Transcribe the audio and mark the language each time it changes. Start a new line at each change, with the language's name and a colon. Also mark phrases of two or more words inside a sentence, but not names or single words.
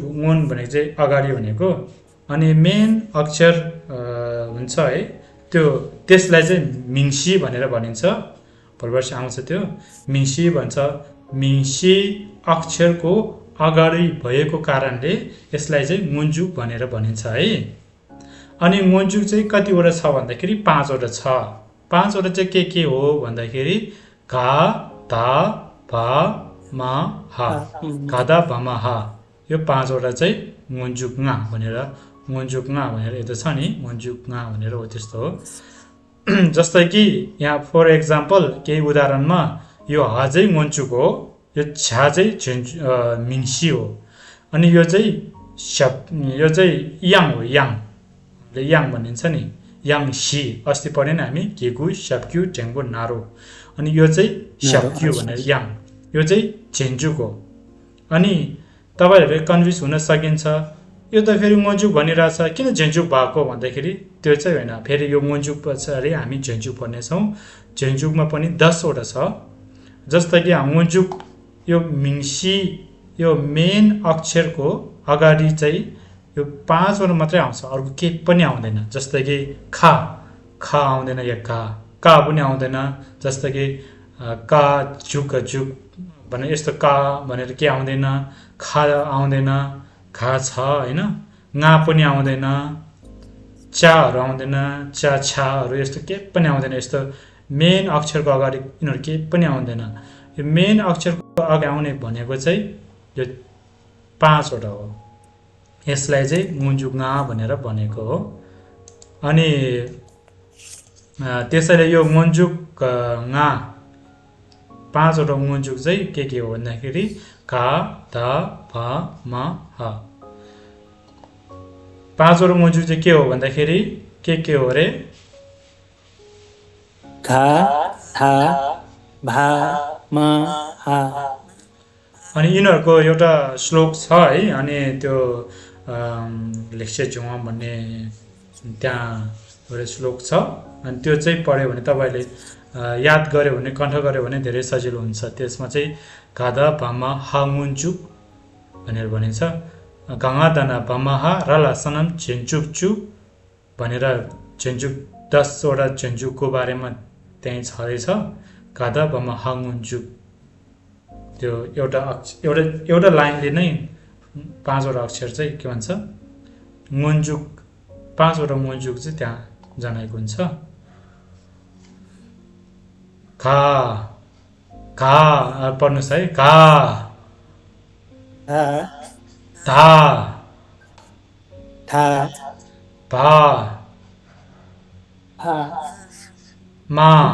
Nepali: मुन भनेको चाहिँ अगाडि भनेको अनि मेन अक्षर हुन्छ है त्यो त्यसलाई चाहिँ मिङ्सी भनेर भनिन्छ भोलिपर्सि आउँछ त्यो मिङ्सी भन्छ मिङ्सी अक्षरको अगाडि भएको कारणले यसलाई चाहिँ मुन्चुक भनेर भनिन्छ है अनि मुन्चुक चाहिँ कतिवटा छ भन्दाखेरि पाँचवटा छ पाँचवटा चाहिँ के हो भन्दाखेरि घा धा भा मा हा घादा भमा हा यो पाँचवटा चाहिँ मुन्चुकङा भनेर यता छ नि मुन्चुकङा भनेर हो त्यस्तो हो जस्तै कि यहाँ
English: for example
Nepali: केही उदाहरणमा यो ह चाहिँ मुन्चुक हो यो छ्या चाहिँ मिङ्सी हो अनि यो चाहिँ याङ हो याङ भनिन्छ नि याङ सी अस्ति पढ्यौं नि हामी केगु स्याप्क्यु टेङ्गो नारो अनि यो चाहिँ स्याप्क्यु भनेर याङ यो चाहिँ झेन्जुक हो अनि तपाईहरुले कन्फ्युज हुन सकिन्छ यो त फेरि मुन्चुक भनिरहेछ किन झेन्जुक भएको भन्दाखेरि त्यो चाहिँ हैन फेरि यो मुन्चुक पछाडी हामी झेन्जुक भन्ने छौं झेन्जुकमा पनि 10 वटा छ जस्तै कि मुन्चुक यो मिङ्सी यो मेन अक्षरको अगाडि चाहिँ यो 5 वटा मात्रै आउँछ अर्को के पनि आउँदैन जस्तै कि खा आउँदैन या का पनि आउँदैन जस्तै कि का जुक भने यस्तो का भनेर के आउँदैन खा आउँदैन खा छ हैन nga पनि आउँदैन चाहरु आउँदैन चा छाहरु यस्तो के पनि आउँदैन यस्तो मेन अक्षरको अगाडि यिनीहरु के पनि आउँदैन यो मेन अक्षरको अगाडि आउने भनेको चाहिँ यो 5 वटा हो यसलाई चाहिँ मुन्चुकङा भनेर भनेको हो अनि त्यसैले यो मुन्चुकङा 5 वटा मुन्चुक चाहिँ के हो भन्दाखेरि का धा भा मा हा 5 वटा मुन्चुक चाहिँ के हो भन्दाखेरि के हो रे घा धा भा मा हा अनि यिनीहरुको एउटा श्लोक छ है अनि त्यो लेक्से जुवा भन्ने त्यहाँ एउटा श्लोक छ अनि त्यो चाहिँ पढ्यो भने तपाईले याद गर्यो भने कण्ठ गर्यो भने धेरै सजिलो हुन्छ त्यसमा चाहिँ गादा भामा हा मुन्चुक भनेर भनिन्छ गंगा दाना भामा हा रला सनम झेन्चुक भनेर झेन्चुक 10 वटा झेन्चुकको बारेमा त्यही छदै छ गादा भामा हा मुन्चुक त्यो एउटा लाइनले नै 5 वटा अक्षर चाहिँ के भन्छ मुन्चुक 5 वटा मुन्चुक चाहिँ त्यहाँ जनाएको हुन्छ का पढ्नुस् है का धा भा मा